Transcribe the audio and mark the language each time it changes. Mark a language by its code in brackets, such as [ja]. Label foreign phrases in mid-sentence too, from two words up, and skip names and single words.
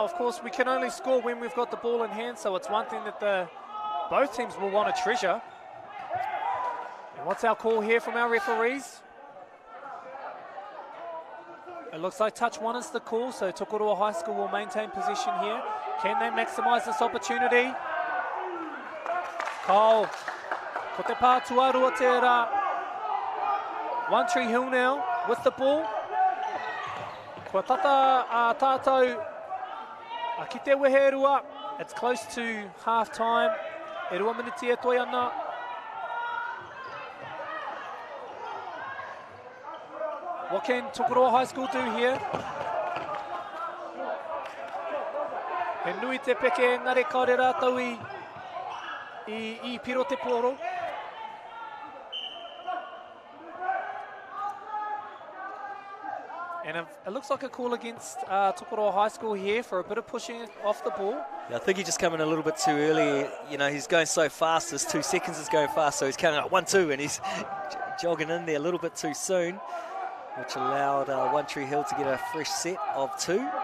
[en] of course, we can only score when we've got the ball in hand, so it's one thing that both teams will want to treasure. And what's our call here from our referees? It looks like touch one is the call, so Tokoroa High School will maintain possession here. Can they maximise this opportunity? Cole, [mi] ko te pā tuarua te rā. [en] One Tree Hill now with the ball. [mi] Kua tata tātou ki te wehe rua. [en] It's close to half time. [mi] E rua miniti e toi ana. [en] What can Tokoroa High School do here? [mi] He nui te peke engari kaore rātou I piro te poro. [en] And it looks like a call against Tokoroa High School here for a bit of pushing off the ball. Yeah, I think he just came in a little bit too early. You know, he's going so fast. This 2 seconds is going fast, so he's counting up 1-2, and he's jogging in there a little bit too soon, which allowed One Tree Hill to get a fresh set of 2.